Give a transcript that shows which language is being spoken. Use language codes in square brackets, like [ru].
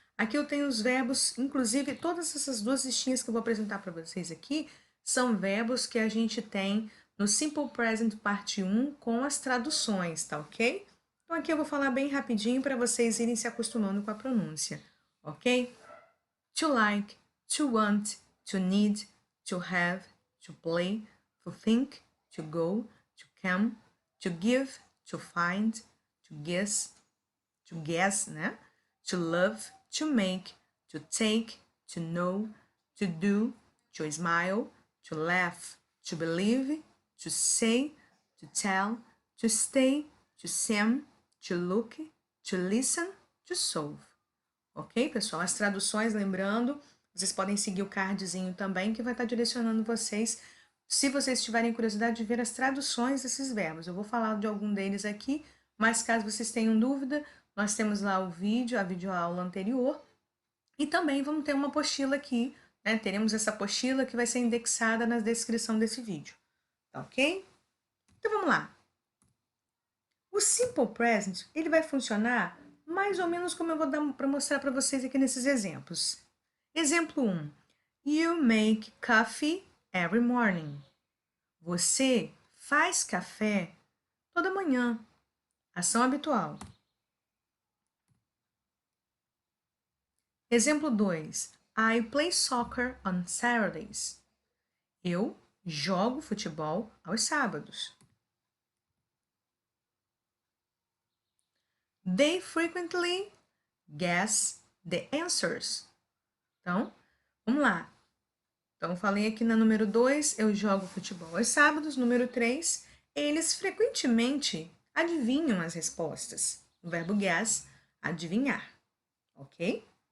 [pt] Aqui eu tenho os verbos, inclusive todas essas duas listinhas que eu vou apresentar para vocês aqui são verbos que a gente tem no Simple Present parte 1 com as traduções, tá ok? Então aqui eu vou falar bem rapidinho para vocês irem se acostumando com a pronúncia, ok? [en] To like, to want, to need, to have, to play, to think, to go, to come, to give, to find, to guess, [pt] né? [en] To love, to make, to take, to know, to do, to smile, to laugh, to believe, to say, to tell, to stay, to seem, to look, to listen, to solve. [pt] Ok, pessoal? As traduções, lembrando, vocês podem seguir o cardzinho também, que vai estar direcionando vocês, se vocês tiverem curiosidade de ver as traduções desses verbos. Eu vou falar de algum deles aqui, mas caso vocês tenham dúvida, nós temos lá o vídeo, a videoaula anterior, e também vamos ter uma apostila aqui, né? Teremos essa apostila que vai ser indexada na descrição desse vídeo, tá ok? Então vamos lá. O Simple Present, ele vai funcionar mais ou menos como eu vou dar para mostrar para vocês aqui nesses exemplos. Exemplo 1. [en] You make coffee every morning. [pt] Você faz café toda manhã. Ação habitual. Exemplo 2. [en] I play soccer on Saturdays. [pt] Eu jogo futebol aos sábados. [en] They frequently guess the answers. [pt] Então, vamos lá. Então, falei aqui na número 2, eu jogo futebol aos sábados. Número 3, eles frequentemente adivinham as respostas. O verbo guess, adivinhar. Ok?